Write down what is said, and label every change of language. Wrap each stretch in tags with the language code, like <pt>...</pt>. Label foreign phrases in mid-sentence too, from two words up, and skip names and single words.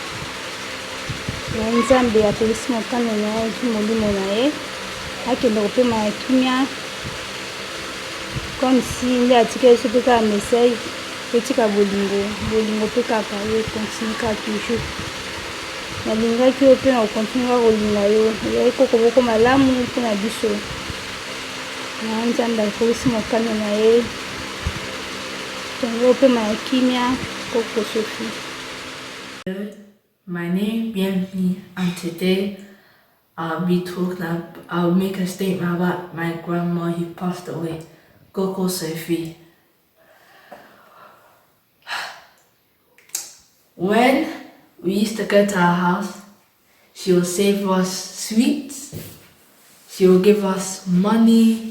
<ln>nzambe apelisi mokano na ye molimo na ye akende kopema kimia</ln> <fr>comme si</fr> <ln>nde atikeli biso mpe kaka message totika bolingo mpe kaka yo continue kaka toujours nalingaki yo mpe na kocontinue kaka kolinga yo oyai koko boko malamu mpo na biso na nzambe akolisi mokano na ye tongo mpe maya kimia koko Sophie.</ln> <en>My name, bienvenue, and today I'll make a statement about my grandma who passed away, Coco Sophie. When we used to go to her house, she would save us sweets, she would give us money.</en>